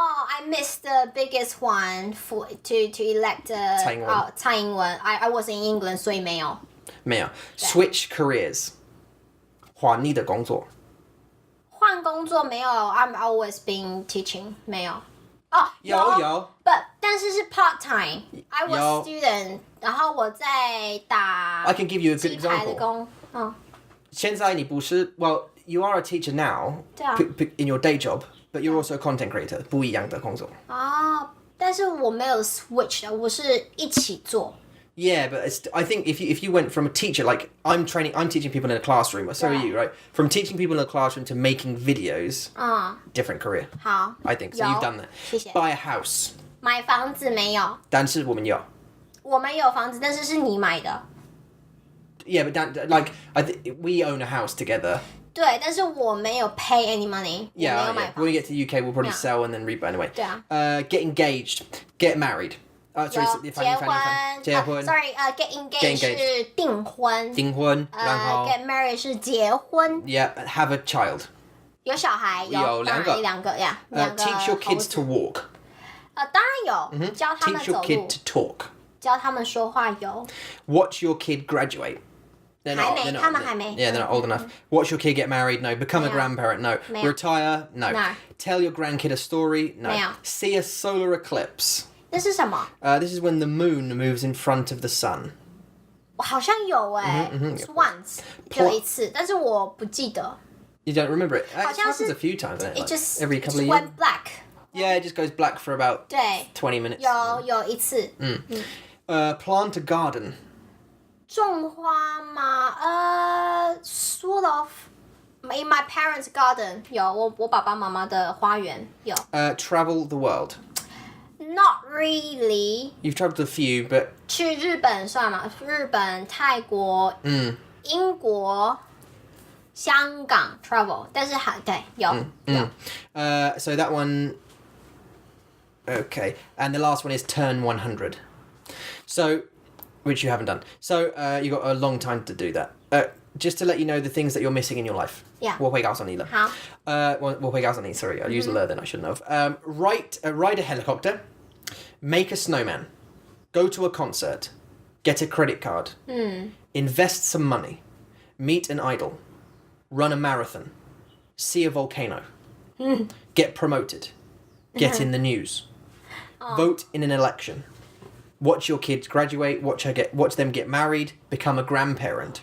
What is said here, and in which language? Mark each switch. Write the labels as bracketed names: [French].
[English] I missed the biggest one to elect 蔡英文。 I was in England， [Chinese] 所以没有。没有。 [English] Switch careers. [Chinese] 换你的工作。换工作没有 ， [English] I'm always been teaching [Chinese] 没有。有。但是是 part time。 [English] I was [Chinese] 有 [English] student， [Chinese] 然后我在打 [English] I can give you a good [Chinese] 鸡排的 [English] example. [Chinese] 工。现在你不是 [English] well, you are a teacher now [Chinese] 对啊。 [English] in your day job, but you're also a content creator. [Chinese] 不一样的工作。但是我没有 switch 的，我是一起做。 [English] Yeah, but I think if you went from a teacher, like I'm teaching people in a classroom, or so are you, right? From teaching people in a classroom to making videos, different career. 好。 I think so. You've done that. [Chinese] 谢谢。 [English] Buy a house. [Chinese] 买房子没有。但是我们有。我们有房子，但是是你买的。 [English] Yeah, but like we own a house together. [Chinese] 对，但是我没有 [English] pay any money。 Yeah, [Chinese] 我没有买 [English] yeah. [Chinese] 房 [English] When we get to the UK, we'll probably Yeah. sell and then rebuy anyway. [Chinese] 对啊。 [English] Get engaged. Get married. Sorry, [Chinese] 结婚。 [English] Sorry, get engaged [Chinese] 是订婚。订婚，然后 [English] get married [Chinese] 是结婚。 [English] Yeah, have a child. [Chinese] 有小孩有两个。两个呀，两个。 [English] Teach your kids to walk. [Chinese] 当然有，教他们 [English] Teach [Chinese] 走 [English] your [Chinese] 路 [English] kid to talk. [Chinese] 教他们说话有。 [English] Watch your kid graduate. They're not, [Chinese] 还没， [English] they're not, [Chinese] 他们还没。 [English] Yeah, they're not old enough. Watch your kid get married. No. Become a [Chinese] 没有。 [English] grandparent. No. [Chinese] 没有。 [English] Retire. No. No. Tell your grandkid a story. No. [Chinese] 没有。 [English] See a solar eclipse. [Chinese] 那是什么？ [English] This is when the moon moves in front of the sun. [Chinese] 好像有是 once 就一次，但是我不记得。 [English] You don't remember it? It [Chinese] 好像是 [English] happens a few times. Doesn't it? It Like just every couple of years. went black. Yeah, it just goes black for about [Chinese] 对， [English] 20 minutes. [Chinese] 有一次。 [English] Plant a garden. [Chinese] 种花吗？ [English] Sort of. In my parents' garden [Chinese] 有我爸爸妈妈的花园有。 [English] Travel the world. Not really. You've traveled a few, but [Chinese] 去日本算吗？日本、泰国、英国、香港 travel， 但是对有。 [English] so that one. Okay, and the last one is turn 100. So, which you haven't done. So you got a long time to do that. just to let you know the things that you're missing in your life. Yeah. [Chinese] 我会告诉你了。好。我会告诉你, [English] sorry, I used the then I shouldn't have. Ride a helicopter, make a snowman, go to a concert, get a credit card, invest some money, meet an idol, run a marathon, see a volcano, get promoted, get in the news, vote in an election, watch your kids graduate, watch them get married, become a grandparent.